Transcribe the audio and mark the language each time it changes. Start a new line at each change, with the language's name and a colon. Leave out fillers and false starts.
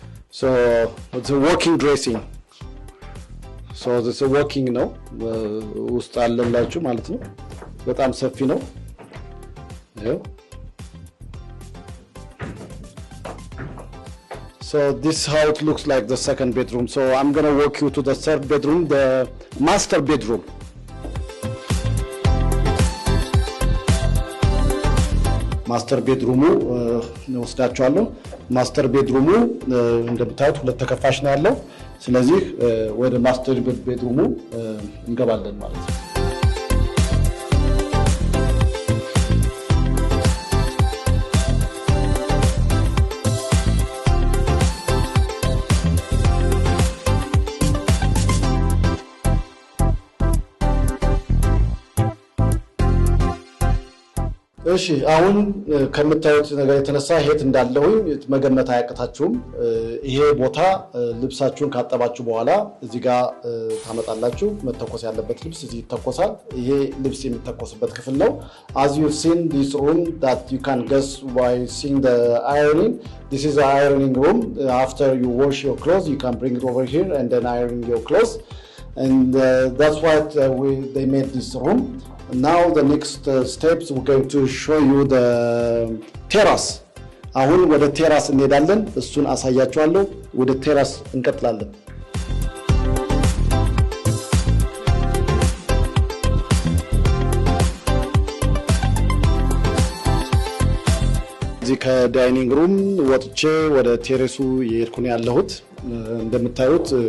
English: So it's a working dressing. So this is a working
Amharic: ነው ውስጥ አለላችሁ ማለት ነው። በጣም ሰፊ ነው።
English: So this is how it looks like, the second bedroom. So I'm going to walk you to the third bedroom, the master bedroom.
Amharic: Master bedroom ወስዳችኋለሁ። ማስተር ቤድሩሙ እንደምታዩት ሁለት ተከፋሽ ነው ያለው። ስለዚህ ወደ ማስተር ቤድሩሙ እንገባለን ማለት ነው እሺ አሁን ከምታዩት ነገር የተነሳ ሄት እንዳለውኝ መገመት አያቅታችሁም ይሄ ቦታ ልብሳችሁን ካጠባችሁ በኋላ እዚህ ጋር ታመጣላችሁ መተኮስ ያለበት ልብስ እዚህ ይተኮሳል ይሄ ልብስ የሚተኮስበት ክፍል ነው
English: as you've seen this room that you can guess by seeing the ironing this is the ironing room after you wash your clothes you can bring it over here and then iron your clothes and that's what they made this room Now the next steps we're going to show you the terrace.
Amharic: አሁን ወደ ቴራስ እንሄዳለን እሱን አሳያችኋለሁ ወደ ቴራስ እንቀጥላለን እዚህ ከዳይኒንግ ሩም ወጥቼ ወደ ቴራሱ የሄድኩኝ ያለሁት እንደምታዩት